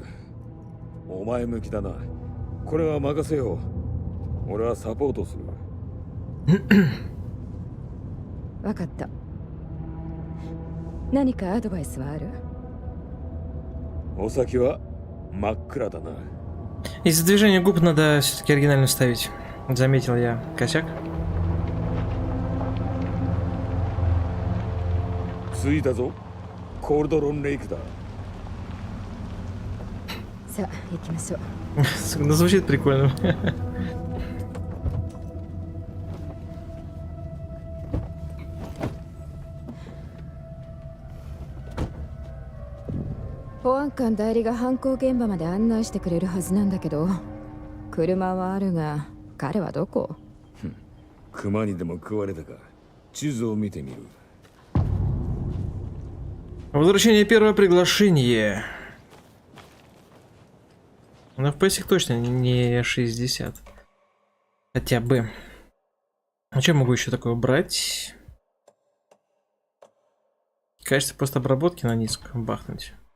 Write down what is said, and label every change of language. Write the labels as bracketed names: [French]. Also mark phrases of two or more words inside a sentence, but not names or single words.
[Japanese] お前向きだな。これは任せよう。俺はサポートする。わかった。何かアドバイスはある？お先は真っ暗だな。 [Russian] Из-за движения губ надо все-таки оригинально ставить. Заметил я косяк. [Japanese] 着いたぞ。コールドロンレイクだ。さあ行きましょう。 [Russian] Ну, звучит прикольно. [Japanese] 保安官代理が犯行現場まで案内してくれるはずなんだけど、車はあるが彼はどこ？熊にでも食われたか。地図を見てみる。 [Russian] Возвращение первое приглашение. На FPS точно не 60. Хотя бы. А что могу еще такое брать? Кажется, просто обработки на низком бахнуть.